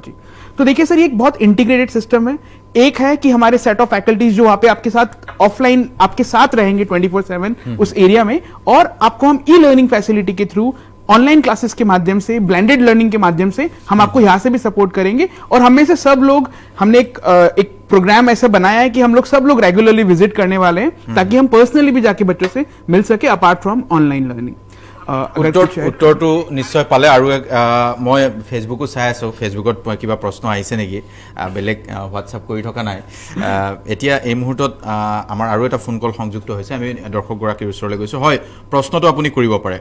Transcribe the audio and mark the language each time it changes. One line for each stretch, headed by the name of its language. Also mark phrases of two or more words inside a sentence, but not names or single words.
Hindi: तो देखिए सर, ये एक बहुत इंटीग्रेटेड सिस्टम है। एक है कि हमारे
English: set of faculties
Hindi: जो वहां पे आपके साथ ऑफलाइन आपके साथ रहेंगे 24/7 उस एरिया में, और आपको हम
English: e-learning facility
Hindi: के थ्रू
English: online classes
Hindi: के माध्यम से,
English: blended learning
Hindi: के माध्यम से हम आपको यहाँ से भी सपोर्ट करेंगे। और हम में से सब लोग, हमने एक प्रोग्राम ऐसा बनाया है कि हम लोग सब लोग
English: regularly visit
Hindi: करने वाले हैं ताकि हम पर्सनली भी जाके बच्चों से मिल सके
English: apart from online learning.
Assamese: উত্তৰটো নিশ্চয় পালে। আৰু মই ফেচবুকো চাই আছোঁ, ফেচবুকত কিবা প্ৰশ্ন আহিছে নেকি, বেলেগ হোৱাটছআপ কৰি থকা নাই। এতিয়া এই মুহূৰ্তত আমাৰ আৰু এটা
English: phone call
Assamese: সংযুক্ত হৈছে, আমি দৰ্শকগৰাকীৰ ওচৰলৈ গৈছোঁ। হয়, প্ৰশ্নটো আপুনি কৰিব পাৰে।